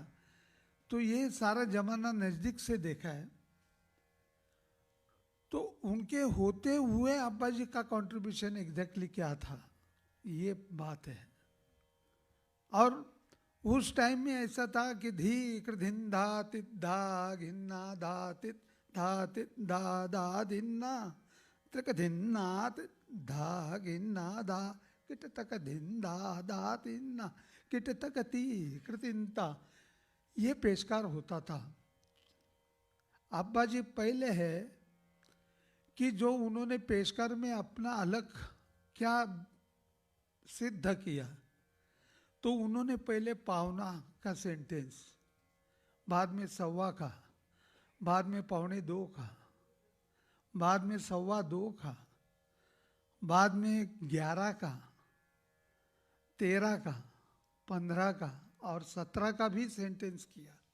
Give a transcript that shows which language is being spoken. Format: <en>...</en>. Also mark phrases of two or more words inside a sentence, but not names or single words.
<hi>तो ये सारा जमाना नज़दीक से देखा है। तो उनके होते हुए अब्बा जी का कंट्रीब्यूशन एग्जैक्टली क्या था, ये बात है। और उस टाइम में ऐसा था कि धी कृधिन धा तित धा घिन्ना धा तित धा धा धिन्ना त्रिक धिन्ना तित धा घिन्ना धा किट तक धिन धा धा तिन्ना किट तक ती कृतिनता, ये पेशकार होता था। अब्बा जी पहले है कि जो उन्होंने पेशकार में अपना अलग क्या सिद्ध किया, तो उन्होंने पहले पावना का सेंटेंस, बाद में सवा का, बाद में पौने दो का, बाद में सवा दो का, बाद में 11 का, 13 का, 15 का और 17 का भी सेंटेंस किया।</hi>